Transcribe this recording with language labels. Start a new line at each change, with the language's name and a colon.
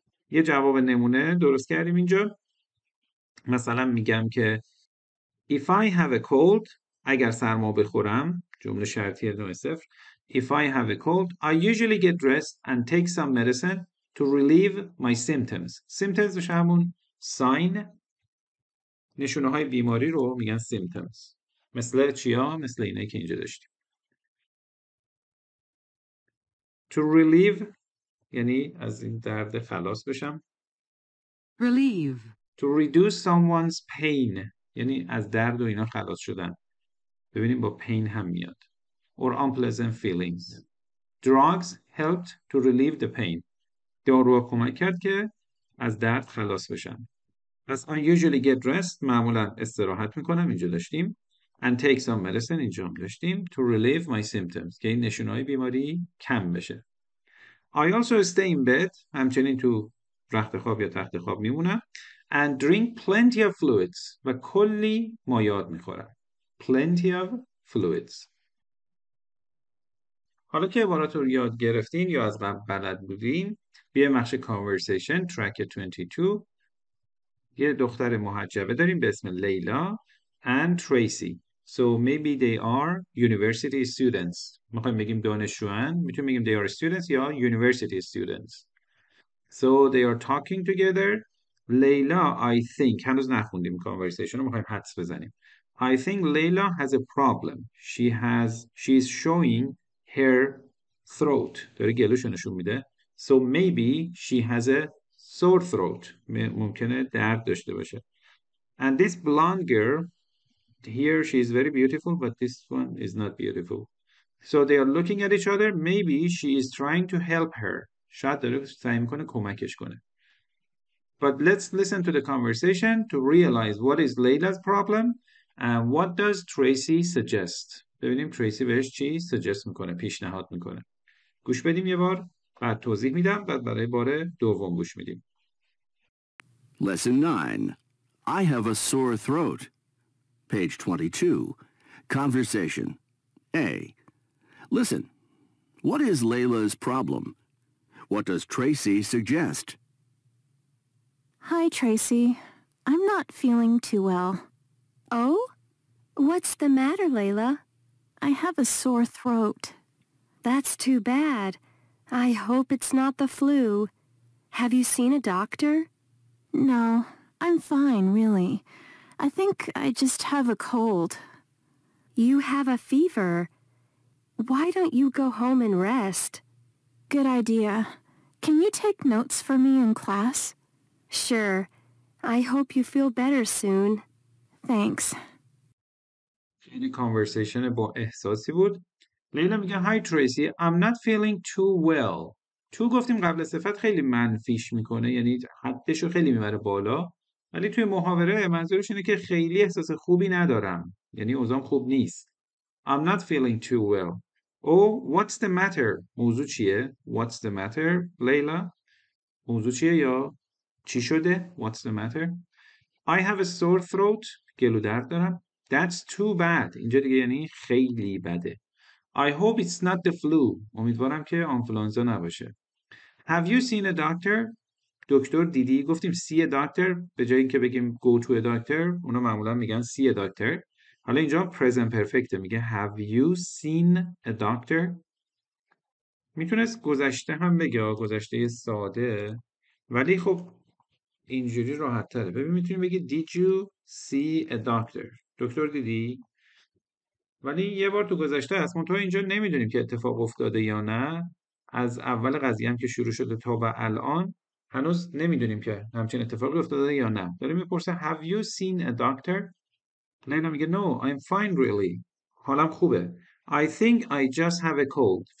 Persian: یه جواب نمونه درست کردیم اینجا. مثلا میگم که
English: if I have a cold،
Persian: اگر سرما بخورم، جمله شرطیه 9 0.
English: If I have a cold I usually get dressed and take some medicine to relieve my symptoms.
Persian: symptoms بشه همون sign، نشونه های بیماری رو میگن symptoms. مثل چیا؟ مثل اینه که اینجا داشتیم. to relieve یعنی از این درد خلاص بشم.
English: Relieve.
Persian: to reduce someone's pain یعنی از درد و اینا خلاص شدن. ببینیم با pain هم میاد.
English: or unpleasant feelings. drugs helped to relieve the pain.
Persian: داروها کمک کرد که از درد خلاص بشن. پس
English: I usually get dressed،
Persian: معمولا استراحت میکنم، اینجا داشتیم.
English: and take some medicine،
Persian: اینجا هم داشتیم.
English: to relieve my symptoms،
Persian: که این نشونهای بیماری کم بشه.
English: I also stay in bed،
Persian: همچنین تو رخت خواب یا تخت خواب میمونم.
English: and drink plenty of fluids،
Persian: و کلی مایعات میخورم.
English: plenty of fluids.
Persian: حالا که عبارات رو یاد گرفتین یا از قبل بلد بودین، بیایم بخش conversation track 22. یه دختر محجبه داریم به اسم لیلا and Tracy.
English: So maybe they are university students.
Persian: میخوایم بگیم دانشجوان، میتونیم بگیم
English: they are students
Persian: یا university students.
English: So they are talking together.
Persian: لیلا
English: I think،
Persian: هنوز نخوندیم conversation رو، میخوایم حدس بزنیم.
English: I think Layla has a problem. She's showing her throat.
Persian: داره گلوشو نشون میده.
English: So maybe she has a sore throat.
Persian: ممکنه درد داشته باشه.
English: And this blonde girl here, she is very beautiful, but this one is not beautiful. So they are looking at each other. Maybe she is trying to help her.
Persian: شاید داره سعی میکنه کمکش کنه.
English: But let's listen to the conversation to realize what is Layla's problem and what does Tracy suggest.
Persian: ببینیم تریسی بهش چی suggest میکنه، پیشنهاد میکنه. گوش بدیم یه بار، بعد توضیح میدم، بعد برای بار دوم گوش میدیم.
English: Lesson 9. I have a sore throat. Page 22. Conversation. A. Listen. What is Layla's problem? What does Tracy suggest? Hi, Tracy. I'm not feeling too well. Oh? What's the matter, Layla? I have a sore throat. That's too bad. I hope it's not the flu. Have you seen a doctor? No, I'm fine, really. I think I just have a cold. You have a fever. Why don't you go home and rest? Good idea. Can you take notes for me in class? Sure. I hope you feel better soon. Thanks.
Persian: خیلی conversation با احساسی بود. لیلا میگه
English: Hi Tracy, I'm not feeling too well.
Persian: تو گفتیم قبل صفت خیلی منفیش میکنه، یعنی حدشو خیلی میبره بالا، ولی توی محاوره منظورش اینه که خیلی احساس خوبی ندارم، یعنی اوضاعم خوب نیست.
English: I'm not feeling too well. Oh, what's the matter?
Persian: موضوع چیه؟
English: What's the matter,
Persian: لیلا؟ موضوع چیه یا چی شده؟ What's the matter?
English: I have a sore throat.
Persian: گلو درد دارم.
English: That's too bad.
Persian: اینجا دیگه یعنی خیلی بده.
English: I hope it's not the flu.
Persian: امیدوارم که آنفلوانزا نباشه.
English: Have you seen a doctor?
Persian: دکتر دیدی؟ گفتیم
English: see a doctor
Persian: به جای اینکه بگیم
English: go to a doctor،
Persian: اونا معمولا میگن see a doctor. حالا اینجا present perfect میگه
English: have you seen a doctor؟
Persian: میتونست گذشته هم بگه، گذشته ساده، ولی خب اینجوری راحت تره. ببین میتونیم بگی
English: did you see a doctor؟
Persian: دکتر دیدی؟ ولی یه بار تو گذشته هست، منتها اینجا نمیدونیم که اتفاق افتاده یا نه. از اول قضیه هم که شروع شده تا و الان هنوز نمیدونیم که همچین اتفاقی افتاده یا نه. داره میپرسه
English: have you seen a doctor؟
Persian: لیلا میگه
English: no, I'm fine really.
Persian: حالم خوبه.
English: I think I just have a cold.